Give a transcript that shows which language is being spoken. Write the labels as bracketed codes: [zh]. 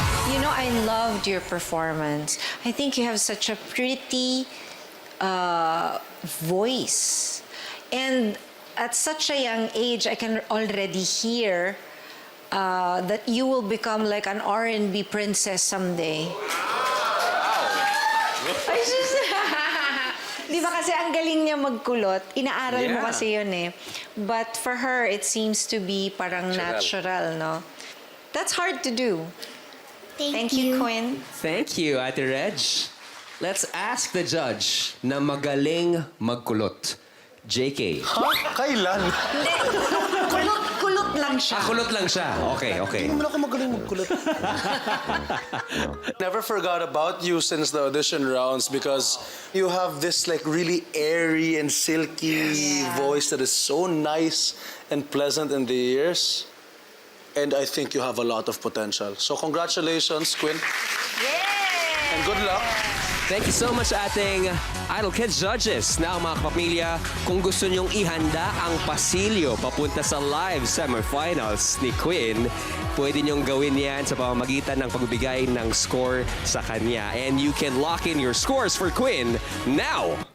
[en] You know, I loved your performance. I think you have such a pretty voice. And at such a young age, I can already hear that you will become like an R&B princess someday. [tl] Ay, sus! Di ba kasi ang galing niya magkulot? Inaaral mo [en] Yeah. [tl] kasi yun eh. [en] But for her, it seems to be parang natural, no? That's hard to do. Thank you, Quinn. Thank you, Ate Reg. Let's ask the judge [tl] na magaling magkulot. [en] JK. [tl] Kailan? Kulot lang siya. Kulot lang siya. Okay, okay. Hindi mo ako magaling magkulit. [en] Never forgot about you since the audition rounds because you have this like really airy and silky voice that is so nice and pleasant in the ears. And I think you have a lot of potential. So congratulations, Quinn. Yeah! And good luck. Thank you so much [tl] sa ating [en] Idol Kids judges. [tl] Now mga kapamilya, kung gusto nyong ihanda ang pasilyo papunta sa live semifinals ni Quinn, pwede nyong gawin yan sa pamamagitan ng pagbibigay ng score sa kanya. [en] And you can lock in your scores for Quinn now!